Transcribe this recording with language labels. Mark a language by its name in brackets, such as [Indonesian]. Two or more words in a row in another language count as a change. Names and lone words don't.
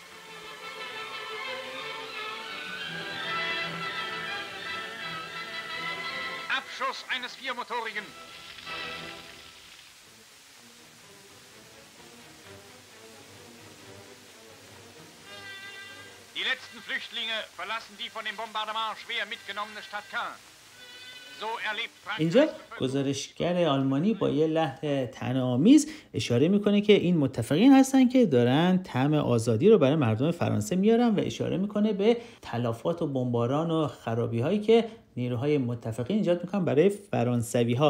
[German] Abschuss eines viermotorigen. Die letzten Flüchtlinge verlassen die von dem Bombardement schwer mitgenommene Stadt Caen. [Persian] اینجا گزارشگر آلمانی با یه لحن طعنه‌آمیز اشاره میکنه که این متفقین هستن که دارن طعم آزادی رو برای مردم فرانسه میارن و اشاره میکنه به تلفات و بمباران و خرابی هایی که نیروهای متفقین ایجاد میکنن برای فرانسوی ها.